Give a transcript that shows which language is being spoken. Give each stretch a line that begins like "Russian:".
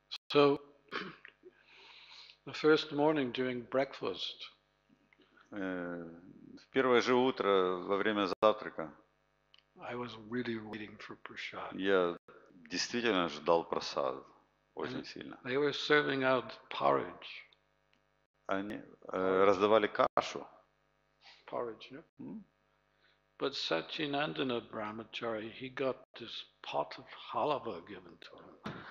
English: So, the first morning during breakfast,
Russian: В первое же утро во время завтрака
English: I was really waiting for prasad.
Russian: я действительно ждал просад очень
English: And
Russian: сильно.
English: they were serving out porridge.
Russian: Они раздавали кашу.
English: Porridge, no? But Satyanandana Brahmachari, he got this pot of halava given to him.